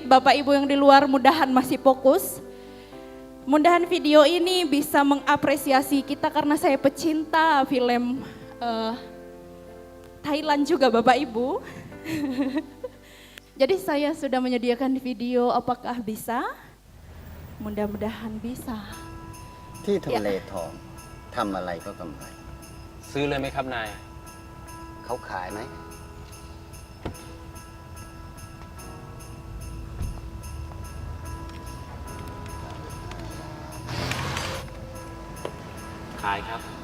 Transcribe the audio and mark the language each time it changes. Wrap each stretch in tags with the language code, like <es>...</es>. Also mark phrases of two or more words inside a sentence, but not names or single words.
<id>Bapak Ibu yang di luar mudahan masih fokus. Mudahan video ini bisa mengapresiasi kita karena saya pecinta film Thailand juga Bapak Ibu. Jadi saya sudah menyediakan video, apakah bisa? Mudah-mudahan bisa.</id> <th>ที่ทำเลทองทำอะไรก็กำไร ซื้อเลยไหมครับนาย เขาขายไหม ขายครับ</th>